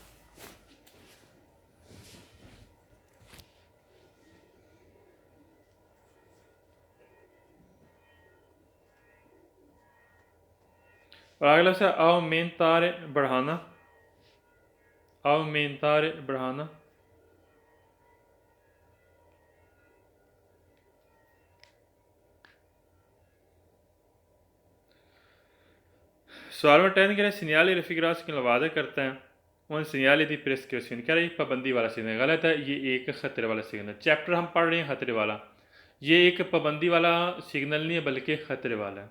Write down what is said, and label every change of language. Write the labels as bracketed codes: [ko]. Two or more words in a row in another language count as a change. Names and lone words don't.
[ur] اور اگلا سے aumentare، بڑھانا، aumentare بڑھانا. سوال نمبر 10 کہہ رہے ہیں [it] segnali raffigurati [ur] کی وادا کرتا ہے ان [it] segnali di prescrizione, [ur] کہہ رہے ہیں پابندی والا سگنل. غلط ہے، یہ ایک خطرے والا سگنل۔ چیپٹر ہم پڑھ رہے ہیں خطرے والا، یہ ایک پابندی والا سگنل نہیں ہے بلکہ خطرے والا ہے.